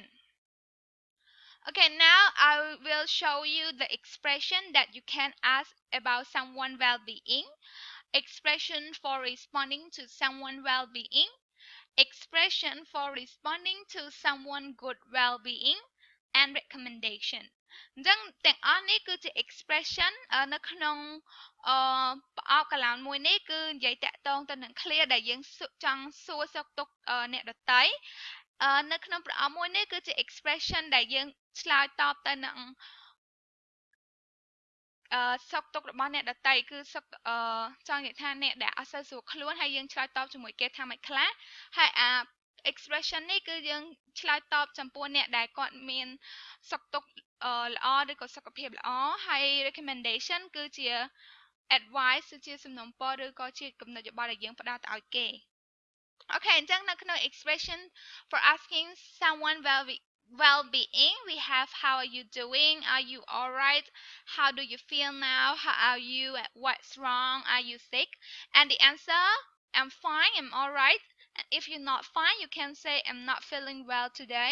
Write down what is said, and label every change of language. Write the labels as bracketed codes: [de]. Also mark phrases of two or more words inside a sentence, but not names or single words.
[en] Okay, now I will show you the expression that you can ask about someone's well-being. Expression for responding to someone's well-being. Expression for responding to someone's good well-being. And recommendation. [km] អញ្ចឹងទាំងអស់នេះគឺជា expression នៅក្នុងប្រអប់កលានមួយនេះគឺនិយាយតាក់ទងទៅនឹង clear ដែលយើងចង់សួរសុខទុក្ខអ្នកដទៃនៅក្នុងប្រអប់មួយនេះគឺជា expression ដែលយើងឆ្លើយតបទៅនឹង សុខទុក្ខរបស់អ្នកដទៃគឺសុខចង់និយាយថាអ្នកដែលអត់សូវស្រួលខ្លួនហើយយើងឆ្លើយតប ជាមួយគេថាមិនខ្លះហើយexpression នេះគឺយើងឆ្លើយតបចំពោះអ្នកដែលគាត់មានសុខទុក្ខល្អឬក៏សុខភាពល្អហើយ recommendation គឺជា advice ជាសំណូមពរឬក៏ជាគំនិតយោបល់ដែលយើងផ្ដល់ទៅឲ្យគេ Okay អញ្ចឹងនៅក្នុង [en] expression for asking someone well-being, we have how are you doing? Are you all right? How do you feel now? How are you? What's wrong? Are you sick? And the answer, I'm fine, I'm all right. And if you're not fine, you can say I'm not feeling well today.